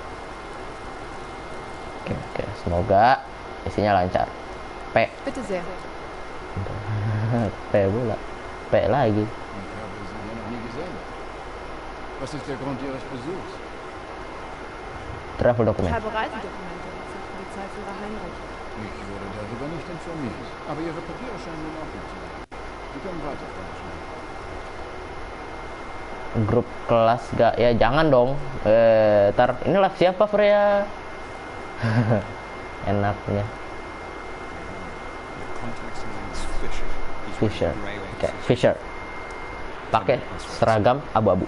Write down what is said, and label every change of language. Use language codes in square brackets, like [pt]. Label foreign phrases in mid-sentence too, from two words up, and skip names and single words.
[id] Oke, semoga isinya lancar. P pula, P lagi. Travel dokumen. [de] Ich wurde darüber nicht informiert. Aber Ihre Papiere scheinen in Ordnung zu sein. Sie können weiterfahren. [id] Grup kelas gak ya, jangan dong. Ntar inilah siapa Freya. Enaknya Fisher. Oke, Fisher pakai seragam abu-abu.